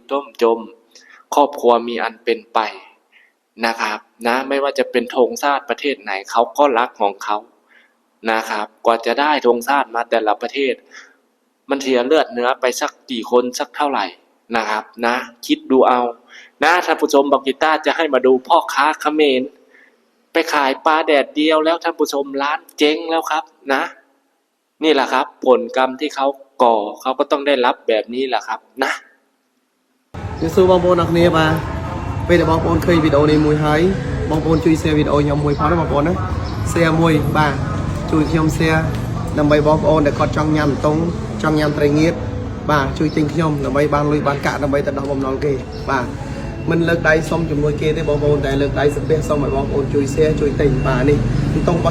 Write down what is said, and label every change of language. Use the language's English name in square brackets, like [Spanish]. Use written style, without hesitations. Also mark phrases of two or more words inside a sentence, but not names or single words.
[Thai] ล่มจมครอบครัวมีอันเป็นไปนะครับนะไม่ว่าจะเป็นธงชาติประเทศไหนเขาก็รักของเขานะครับกว่าจะได้ธงชาติมาแต่ละประเทศมันเสียเลือดเนื้อไปสักกี่คนสักเท่าไหร่นะครับนะคิดดูเอานะท่านผู้ชมบอกกีตาร์จะให้มาดูพ่อค้าเขมรไปขายปลาแดดเดียวแล้วท่านผู้ชมร้านเจ๊งแล้วครับนะนี่แหละครับผลกรรมที่เขาก่อเขาก็ต้องได้รับแบบนี้แหละครับนะ [Khmer] យើងសួរបងប្អូនអរគ្នាបាទពេលដែលបងប្អូនឃើញវីដេអូនេះមួយហើយបងប្អូនជួយ share វីដេអូខ្ញុំមួយផងណាបងប្អូនណា share មួយបាទជួយខ្ញុំ share ដើម្បីបងប្អូនដែលគាត់ចង់ញ៉ាំតុងចង់ញ៉ាំត្រីងៀតបាទជួយទិញខ្ញុំ ដើម្បីបានលុយបានកាក់ដើម្បីទៅដោះបំណុលគេបាទមិនលើកដៃសុំជំនួយគេទេបងប្អូនតែលើកដៃសំពះសុំឲ្យបងប្អូនជួយ share ជួយទិញបាទនេះតុងរបស់